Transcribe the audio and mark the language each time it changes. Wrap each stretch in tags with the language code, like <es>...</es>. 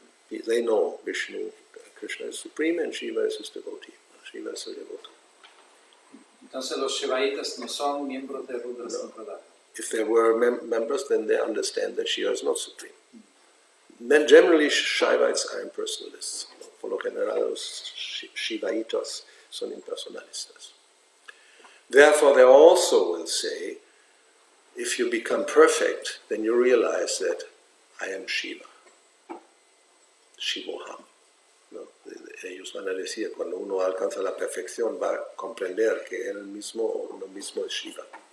<en>They know Vishnu, Krishna is supreme, and Shiva is his devotee. Shiva is the devotee.</en> <es>Entonces los Shivaitas no son miembros de Rudra Sampradaya.</es> <en>If they were members, then they understand that Shiva is not supreme. Then generally Shaivites are impersonalists.</en> <es>Por lo general los Shivaitas son impersonalistas.</es> <en>Therefore they also will say, if you become perfect, then you realize that I am Shiva.</en> <sa>Shivoham. ¿No?</sa> <es>Ellos van a decir, cuando uno alcanza la perfección, va a comprender que él mismo o uno mismo es Shiva.</es>